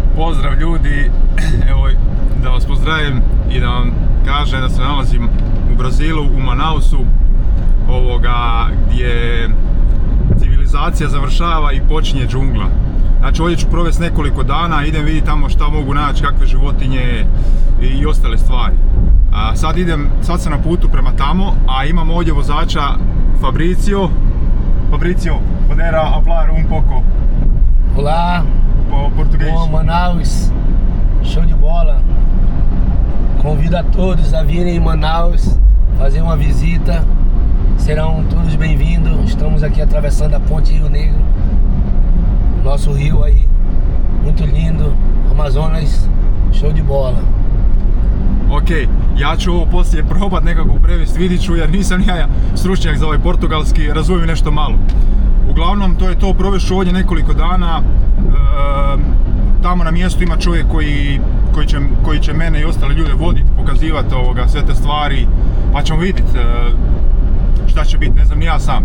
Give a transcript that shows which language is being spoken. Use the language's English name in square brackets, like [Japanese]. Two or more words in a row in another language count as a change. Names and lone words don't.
[Bosnian] Pozdrav ljudi, evo da vas pozdravim i da vam kažem da se nalazim u Brazilu, u Manausu, gdje civilizacija završava i počinje džungla. Znači ovdje ću provesti nekoliko dana, idem vidjeti tamo šta mogu naći, kakve životinje i ostale stvari. Sad sam na putu prema tamo, a imam ovdje vozača Fabrizio, [Portuguese] podera hablar un pouco. Olá, Português. bom, Manaus, show de bola. Convido a todos a virem em Manaus, fazer uma visita, serão todos bem-vindos. Estamos aqui atravessando a ponte Rio Negro, nosso rio aí, muito lindo, Amazonas, show de bola. [Bosnian] Ok, ja ću ovo poslije probat nekako prevesti, vidit ću jer nisam ja stručnjak za ovaj portugalski, razumijem nešto malo. Uglavnom to je to, provešću ovdje nekoliko dana, tamo na mjestu ima čovjek koji će mene i ostale ljude voditi, pokazivati sve te stvari, pa ćemo vidjeti šta će biti, ne znam ni ja sam.